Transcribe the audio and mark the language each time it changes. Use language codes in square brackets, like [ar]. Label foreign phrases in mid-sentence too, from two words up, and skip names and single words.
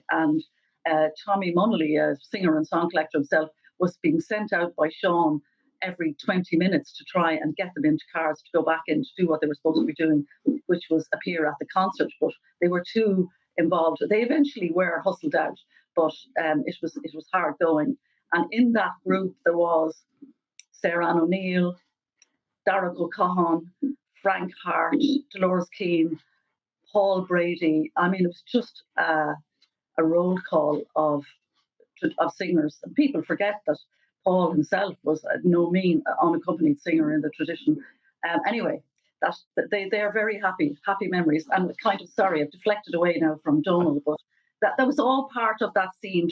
[en] And Tommy Munnelly, a singer and song collector himself, was being sent out by Sean every 20 minutes to try and get them into cars to go back in to do what they were supposed to be doing, which was appear at the concert. But they were too involved. They eventually were hustled out, but it was hard going. And in that group, there was Sarah Ann O'Neill, Darragh O'Connor, Frank Hart, Dolores Keane, Paul Brady. I mean, it was just a roll call of singers. And people forget that Paul himself was no mean unaccompanied singer in the tradition. Anyway, they are very happy memories. And kind of sorry, I've deflected away now from Dónal, but that was all part of that scene.